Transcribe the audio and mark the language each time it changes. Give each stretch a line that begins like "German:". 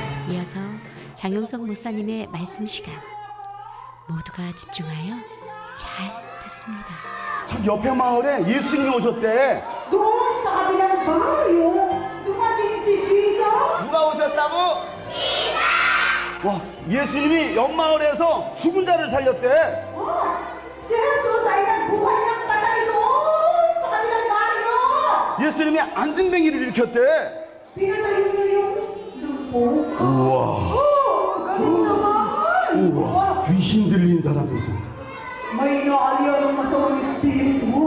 Korean: 이어서 장용석 목사님의 말씀 시간. 모두가 집중하여 잘 듣습니다. 저기 옆에 마을에 예수님이 오셨대.
Filipino: Doon sa kabilang baryo, dumating si Jesus.
Korean: 누가 오셨다고? 와, 예수님이 옆 마을에서 죽은 자를 살렸대.
Filipino: Si Jesus ay nagbuhay ng patay doon sa kabilang baryo.
Korean: 예수님이 안진뱅이를 일으켰대.
Filipino: Pinatay niya yung lumpo.
Korean: 우와,
Filipino: Galing naman.
Korean: 우와, 귀신 들린 사람이 있습니다.
Filipino: May naaliyan ng masamang espiritu.